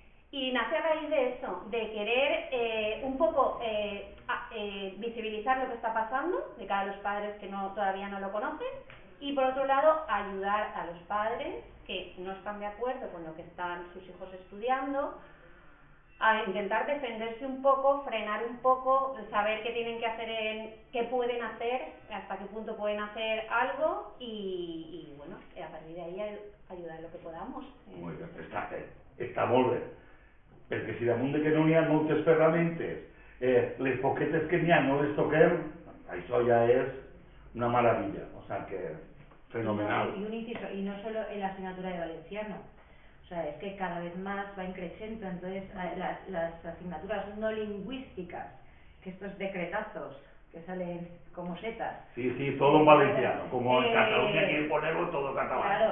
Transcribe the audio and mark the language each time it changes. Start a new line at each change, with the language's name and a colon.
Spanish: Y nace a raíz de eso, de querer un poco visibilizar lo que está pasando de cara a los padres que todavía no lo conocen, y por otro lado ayudar a los padres que no están de acuerdo con lo que están sus hijos estudiando, a intentar defenderse un poco, frenar un poco, saber qué tienen que hacer, qué pueden hacer, hasta qué punto pueden hacer algo y bueno, a partir de ahí ayudar lo que podamos. Muy bien,
Catalan: està molt bé, perquè si damunt de que no n'hi ha moltes ferramentes, les poquetes que n'hi ha no les toquem, això ja és una maravilla,
Spanish: o sea que fenomenal. Y un inciso, y no solo en la asignatura de valenciano. O sea, es que cada vez más va increciendo, entonces las asignaturas no lingüísticas, que estos decretazos que salen como setas. Sí, sí, todo en valenciano, como en Cataluña quieren ponerlo todo catalán.